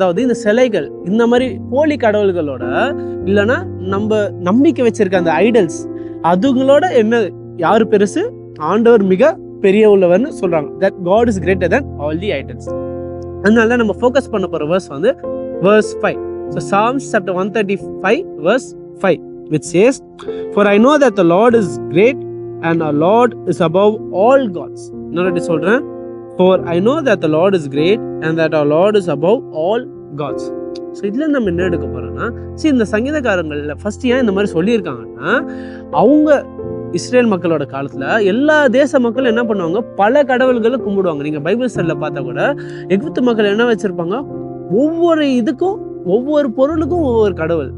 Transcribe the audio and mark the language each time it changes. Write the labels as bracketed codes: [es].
[ta] அதாவது இந்த சிலைகள், இந்த மாதிரி போலி கடவுள்களோட இல்லைன்னா நம்ம நம்பிக்கை வச்சிருக்க அந்த ஐடல்ஸ், அதுங்களோட என்ன யாரு பெருசு, ஆண்டவர் மிக பெரிய உள்ளவர்னு சொல்றாங்க. [en] That God is greater than all the idols. [ta] அதனால நம்ம ஃபோக்கஸ் பண்ண போற வேர்ஸ் வந்து [en] verse 5. So Psalms chapter 135 verse 5, which says, "For I know that the Lord is great and our Lord is above all gods." [ta] இன்னொரு சொல்றேன், [en] "For I know that the Lord is great and that our Lord is above all gods." [ta] So இதுல நம்ம என்ன எடுக்க போறோம்னா, சரி இந்த சங்கீதக்காரங்கள்ல first ஏன் இந்த மாதிரி சொல்லியிருக்காங்கன்னா, அவங்க இஸ்ரேல் மக்களோட காலத்துல எல்லா தேச மக்களும் என்ன பண்ணுவாங்க, பல கடவுள்களை கும்பிடுவாங்க. நீங்க பைபிள் ஸ்டடில பார்த்தா கூட எகிப்து மக்கள் என்ன வச்சிருப்பாங்க, ஒவ்வொரு இதுக்கும் ஒவ்வொரு பொருளுக்கும் ஒவ்வொரு கடவுள்.